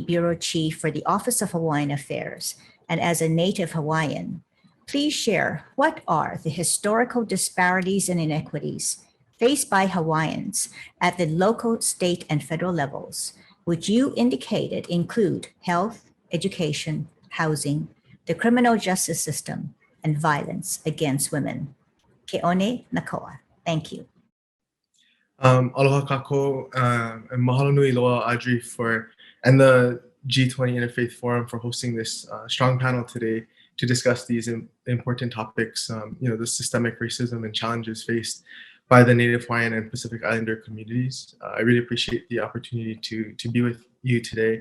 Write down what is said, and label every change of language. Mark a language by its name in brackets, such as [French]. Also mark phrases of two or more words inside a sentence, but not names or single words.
[English] Bureau Chief for the Office of Hawaiian Affairs and as a native Hawaiian, please share what are the historical disparities and inequities faced by Hawaiians at the local, state, and federal levels, which you indicated include health, education, housing, the criminal justice system, and violence against women. Keone Nakoa, thank you. [Hawaiian] Aloha kako, [English] and [Hawaiian] mahalo nui loa [English] Audrey and the G20 Interfaith Forum for hosting this strong panel today to discuss these important topics, the systemic racism and challenges faced by the Native Hawaiian and Pacific Islander communities. I really appreciate the opportunity to be with you today.